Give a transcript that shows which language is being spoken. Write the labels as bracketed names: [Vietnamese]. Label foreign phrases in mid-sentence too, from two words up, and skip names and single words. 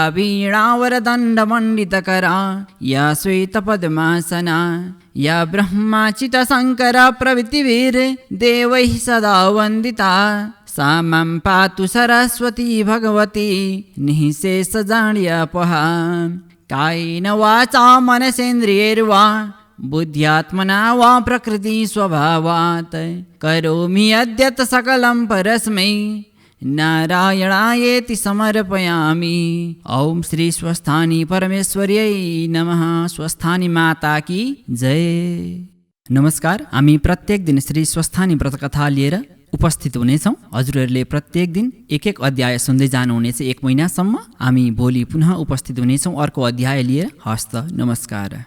[Sanskrit] वीणावरदण्डमण्डितकरा या श्वेतपद्मासना या ब्रह्माचित शङ्कर प्रभृतिभिर्देवैः सदा वन्दिता सा मां पातु सरस्वती भगवती निःशेषजाड्यापहा कायेन वाचा मनसेन्द्रियैर्वा बुद्ध्यात्मना वा प्रकृति स्वभावात् करोमि यद्यत् सकलं परस्मै नारायणायेति समर्पयामि। ओम श्री स्वस्थानी परमेश्वर्यै नमः। [Hindi] स्वस्थानी माता की जय। [Nepali] नमस्कार, हामी प्रत्येक दिन श्री स्वस्थानी व्रतकथा लिएर उपस्थित हुनेछौँ। हजुरहरूले प्रत्येक दिन एक अध्याय सुन्दै जानुहुनेछ 1 महिनासम्म। हामी भोलि पुनः उपस्थित हुनेछौँ अर्को अध्याय लिएर। हस्त नमस्कार।